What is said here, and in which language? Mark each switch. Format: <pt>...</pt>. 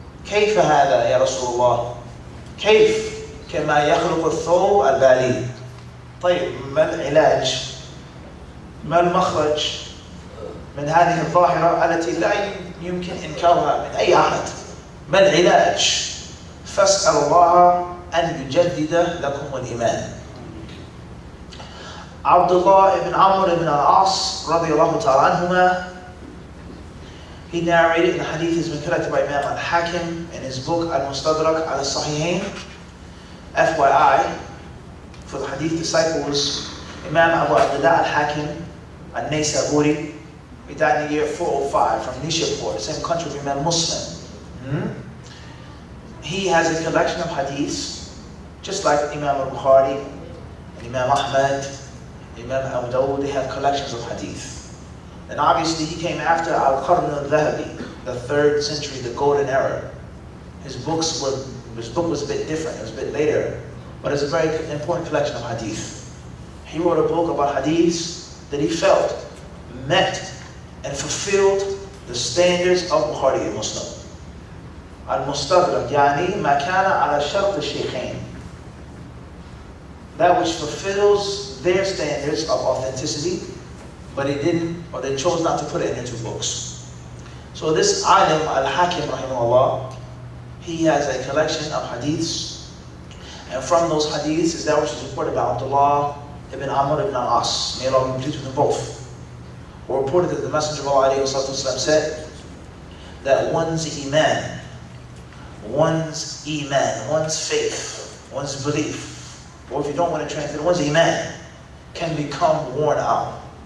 <ar>كيف هذا يا رسول الله؟ كيف كما يخلق الثوب البالي؟ طيب، ما العلاج؟ ما المخرج من هذه الظاهرة التي لا يمكن إنكارها من أي أحد؟ ما العلاج؟ فاسألوا الله أن يجدد لكم الإيمان. عبد الله بن عمرو بن العاص رضي الله تعالى عنهما,</ar> <en>he narrated in a hadith has been collected by Imam al-Hakim in his book Al-Mustadrak al-Sahihain. FYI, for the hadith disciples, Imam Abu Abdullah al-Hakim al-Naysaburi, he died in the year 405 from Nishapur, the same country of Imam Muslim. He has a collection of hadiths, just like Imam al-Bukhari, and Imam Ahmad, Imam Abu Dawud, they have collections of hadith. And obviously he came after Al-Qarn al-Dhahabi, the 3rd century, the golden era. His book was a bit different, it was a bit later, but it's a very important collection of hadith. He wrote a book about hadiths that he felt met and fulfilled the standards of Bukhari and Muslim.</en> <ar>Al-Mustadrak, يعني ما كان على شرط الشيخين.</ar> <en>That which fulfills their standards of authenticity, but he didn't, or they chose not to put it in their 2 books. So this alim, al-Hakim rahimahullah, he has a collection of hadiths, and from those hadiths is that which is reported by Abdullah ibn Amr ibn al-As, may Allah be pleased with them both, or reported that the Messenger of Allah said that one's iman, one's faith, one's belief, or if you don't want to translate, one's iman can become worn out.</en>